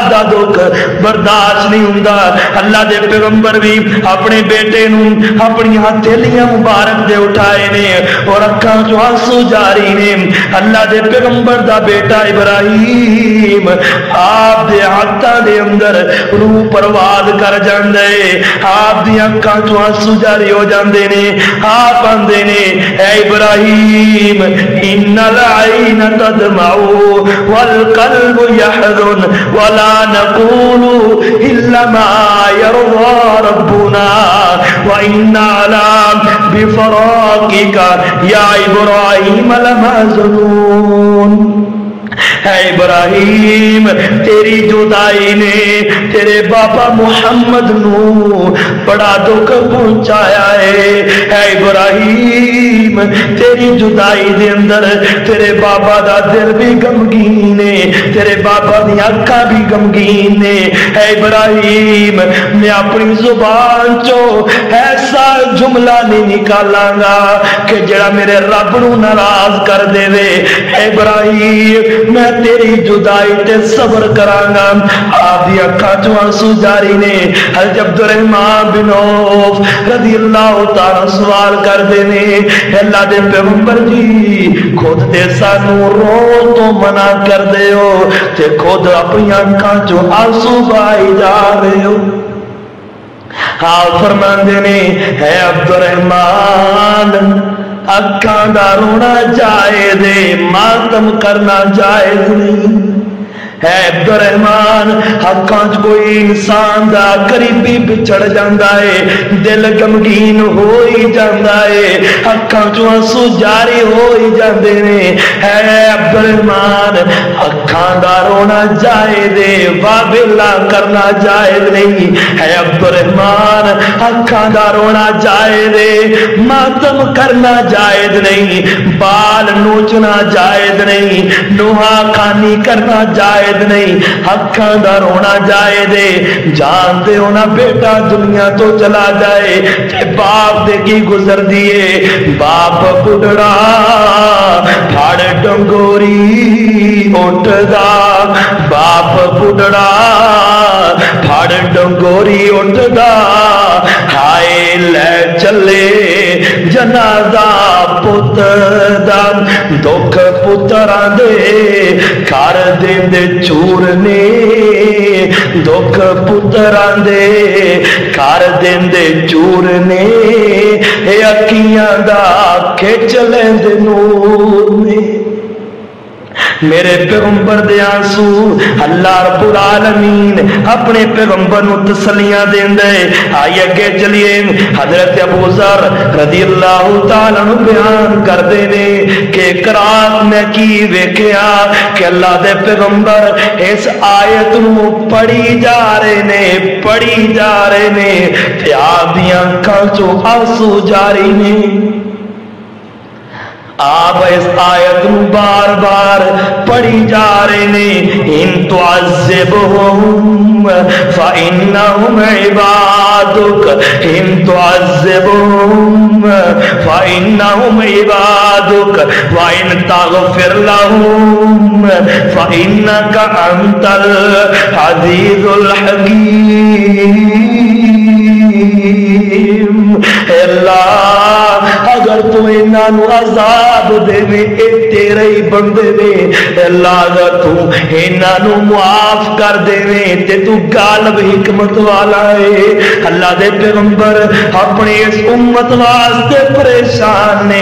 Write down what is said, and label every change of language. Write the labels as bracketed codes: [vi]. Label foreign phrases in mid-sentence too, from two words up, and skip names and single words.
[pa] دا دکھ برداشت نہیں ہوندا اللہ دے پیغمبر بھی اپنے بیٹے نو اپنی ہتھیلیاں مبارک دے اٹھائے نے اور اکھاں چوں آنسو جاری نے اللہ دے پیغمبر دا بیٹا ابراہیم آپ دے ہاتھاں دے اندر روح پرواز کر جاندے آپ دی اکھاں چوں آنسو جاری ہو جاندے نے آپ آندے نے اے ابراہیم [ar] ان العین تدمع والقلب يحزن ولا نقول الا ما يرضى ربنا وإنا على بفراقك يا إبراهيم لمحزونون [pa] اے ابراہیم تیری جدائی نے تیرے بابا محمد نو بڑا دکھ پہنچایا ہے اے ابراہیم تیری جدائی دے اندر تیرے بابا دا دل بھی غمگین ہے تیرے بابا دی اکھاں بھی غمگین نے اے ابراہیم میں اپنی زبان چو ایسا جملہ نہیں نکالاں گا کہ جڑا میرے رب نو ناراض کر دے وے اے ابراہیم میں تیری جدائی تے صبر کرانگا آپ دی اکھاں چوں آنسو جاری نے حضرت عبد الرحمن بن عوف [ar] رضی اللہ تعالیٰ [pa] سوال کر دینے اللہ دے پیغمبر جی خود تے سانو رو تو منع کر دے ہو تے خود اپنی اکھاں چوں آنسو بائی جا رہے ہو آپ فرمان دینے اے عبد الرحمن اکھاں دا رونا جائز ہے ماتم کرنا جائز نہیں اے عبد الرحمن اکھاں کوئی انسان دا قریبی بچھڑ جاندا ہے دل غمگین ہو ہی جاندا ہے اکھاں چوں آنسو جاری ہو ہی جاندے نے اے عبد الرحمن اکھاں دا رونا جائز ہے وابلا کرنا جائز نہیں اے عبد الرحمن اکھاں دا رونا جائز ہے ماتم کرنا جائز نہیں بال نوچنا جائز نہیں نوحہ خانی کرنا جائز نہیں اکھاں دا رونا جائے دے جان دے ہونا بیٹا دنیا تو چلا جائے تے باپ دے کی گزر دیے باپ بڑھڑا پھاڑ ڈنگوری اٹھ دا باپ بڑھڑا پھاڑ ڈنگوری اٹھ دا ہائے لے چلے جنازہ پتر دا دکھ پتراں دے کر دین دے چور نے دکھ پتراں دے کر دین دے چور نے اے اکھیاں دا کھچ لیندے نور نے میرے پیغمبر دے آنسو [ar] اللہ رب العالمین [pa] اپنے پیغمبر نو تسلیاں دیندے آئیے اگے چلیے حضرت ابو ذر [ar] رضی اللہ تعالیٰ عنہ [pa] بیان کر دینے کہ قرآن میں کی ویکھیا کہ اللہ دے پیغمبر اس آیت نو پڑھی جا رہے نے تے آپ دیاں اکھاں چوں آنسو جاری نے آپ اس آیت بار بار پڑھی جا رہے نے [ar] ان تعذبہم فإنهم عبادك إن تعذبهم فإنهم عبادك وإن تغفر لهم فإنك أنت العزيز الحكيم. [pa] اللہ اگر تو انہاں نو عذاب دے میں تیرے ہی بندے نے، اللہ اگر تو انہاں نو معاف کر دے میں تے تو غالب حکمت والا ہے. اللہ دے پیغمبر اپنی اس امت واسطے پریشان نے.